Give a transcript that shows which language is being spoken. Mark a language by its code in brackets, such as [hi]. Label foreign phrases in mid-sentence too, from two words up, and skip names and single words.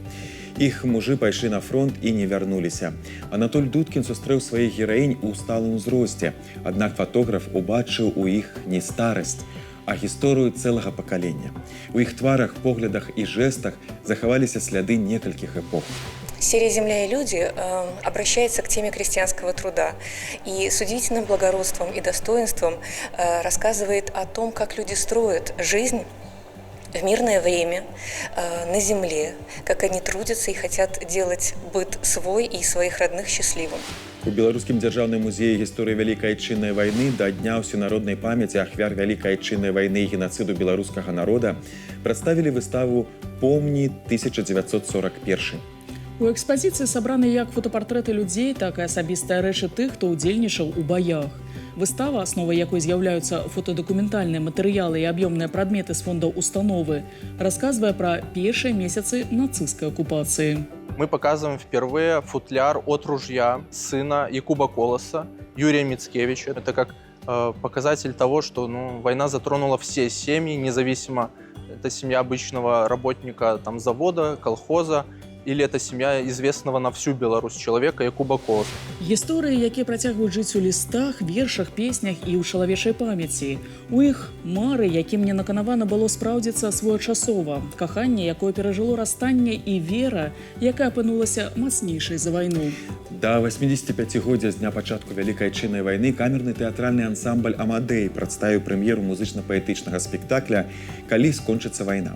[be] Іх мужы пайшлі на фронт і не вярнуліся. Анатоль Дудкін сустрэў сваіх гераінь у сталым узросце, аднак фатограф убачыў у іх не старасць, а гісторыю цэлага пакалення. У іх тварах, поглядах і жэстах захаваліся сляды некалькіх эпох. [ru] Серия «Земля и люди» обращается к теме крестьянского труда и с удивительным благородством и достоинством рассказывает о том, как люди строят жизнь в мирное время на земле, как они трудятся и хотят делать быт свой и своих родных счастливым. [be] У Беларускім дзяржаўным музеі гісторыі Вялікай Айчыннай вайны да Дня ўсенароднай памяці ахвяр Вялікай Айчыннай вайны і генацыду беларускага народа прадставілі выставу «Помні 1941». У экспазіцыі сабраны як фотапартрэты людзей, так і асабістыя рэчы тых, хто ўдзельнічаў у баях. Выстава, асновай якой з'яўляюцца фотадакументальныя матэрыялы і аб'ёмныя прадметы з фондаў установы, расказвае пра першыя месяцы нацысцкай акупацыі. [ru] Мы показываем впервые футляр от ружья сына Якуба Колоса, Юрия Мицкевича. Это как показатель того, что война затронула все семьи, независимо это семья обычного работника там, завода, колхоза, или это семья известного на всю Беларусь человека Якуба Колоса. [be] Гісторыі, якія працягваюць жыць у лістах, вершах, песнях і ў чалавечай памяці. У іх мары, якім не наканавана было спраўдзіцца своечасова, каханне, якое перажыло расстанне, і вера, якая апынулася мацнейшай за вайну. Да 85-годдзя з дня пачатку Вялікай Адчыннай вайны камерны тэатральны ансамбль «Амадэй» прадставіў прэм'еру музычна-паэтычнага спектакля «Калі скончыцца вайна».